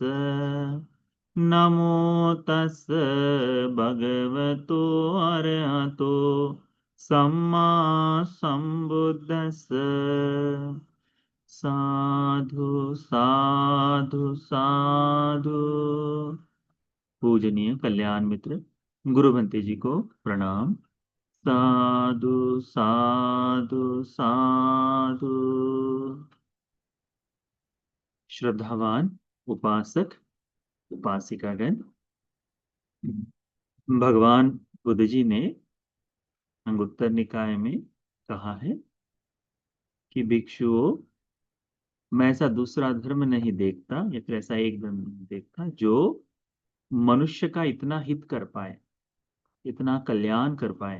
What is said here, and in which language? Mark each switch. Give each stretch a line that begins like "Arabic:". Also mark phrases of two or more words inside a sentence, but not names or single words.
Pali: नमो तस् भगवतो अरहतो सम्मा सम्बुद्धस्स। साधु साधु साधु।
Hindi: पूजनीय कल्याण मित्र गुरु भंते जी को प्रणाम।
Pali: साधु साधु साधु।
Hindi: श्रद्धावान उपासक उपासिकागण, भगवान बुद्ध जी ने अंगुत्तर निकाय में कहा है कि भिक्षुओं, मैं ऐसा दूसरा धर्म नहीं देखता या फिर ऐसा एक धर्म नहीं देखता जो मनुष्य का इतना हित कर पाए, इतना कल्याण कर पाए।